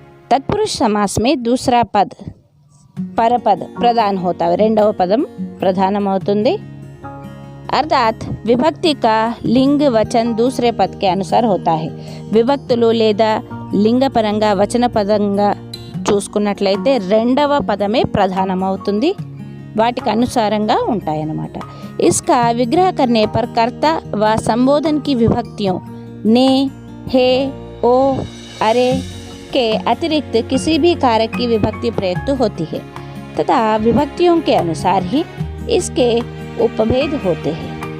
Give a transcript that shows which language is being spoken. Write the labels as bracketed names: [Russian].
[Hindi] तत्पुरुष समास में दूसरा [Telugu] పద పరపద ప్రధాన [Hindi] होता है, [Telugu] రెండవ పదం ప్రధానమవుతుంది। [Hindi] अर्थात विभक्ति का लिंग वचन दूसरे पद के अनुसार होता है। [Telugu] విభక్తులు లేదా లింగపరంగా వచనపదంగా చూసుకున్నట్లయితే రెండవ పదమే ప్రధానమవుతుంది, వాటికి అనుసారంగా ఉంటాయన్నమాట। [Hindi] इसका विग्रह करने पर कर्ता व संबोधन की विभक्तियों ने, हे, ओ, अरे के अतिरिक्त किसी भी कारक की विभक्ति प्रयुक्त होती है तथा विभक्तियों के अनुसार ही इसके उपभेद होते हैं।